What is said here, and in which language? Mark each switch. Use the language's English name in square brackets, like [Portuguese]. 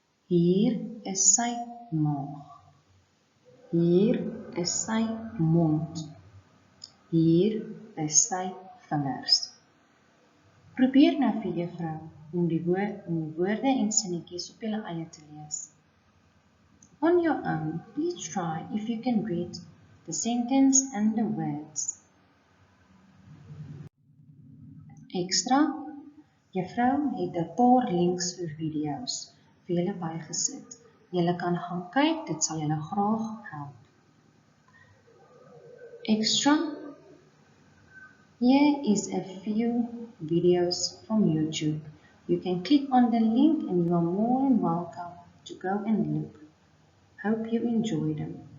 [Afrikaans] Hier is sy maag. Hier is sy mond. Hier is sy vingers. Probeer nou vir juffrou om die woorde en sinnetjies op julle eie te lees. [English] On your own, please try if you can read the sentence and the words. [Afrikaans] Extra, juffrou het 'n paar links vir video's vir julle bygesit. Julle kan gaan kyk, dit sal julle graag help. [English] Extra, here is a few videos from YouTube. You can click on the link and you are more than welcome to go and look. Hope you enjoy them.